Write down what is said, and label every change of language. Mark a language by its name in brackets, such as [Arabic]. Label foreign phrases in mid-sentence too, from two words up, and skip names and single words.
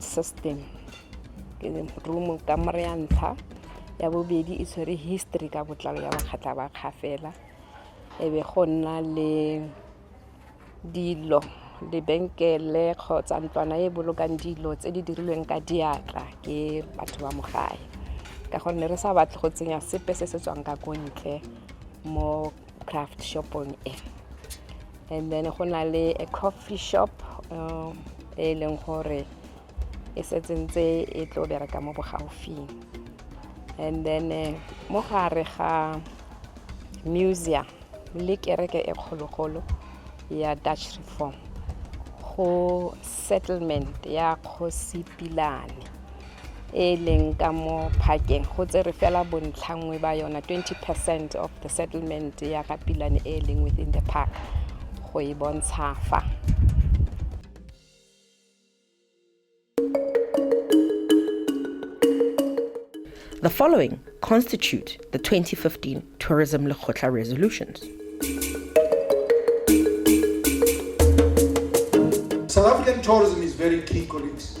[Tswana] System ke room ka mare ya ntlha ya bobedi e tshwere history ka botlalo ya Bakgatla ba Kgafela e be go nna le dilo lebenkele kgotsa ntlwana e bolokang dilo tse di dirilweng ka diatla ke batho ba mogae ka gonne re sa batle go tsenya sepe se se tswang ka kontle mo craft shopong e. [English] And then [Tswana] go na le [English] a coffee shop [Tswana] e leng gore e setsentse e tlo bereka mo bogaufing. [English] And then [Tswana] mo gare ga museum le kereke e kgologolo ya Dutch Reform go settlement ya Kgosi Pilane e leng ka mo Phakeng go tsere fela bontlhangwe ba yona [English] 20% of the settlement [Tswana] ya ga Pilane e leng [English] within the park [Tswana] go e bontsha fa. [English] The following constitute the 2015 Tourism Lekgotla resolutions. South African tourism is very key, colleagues.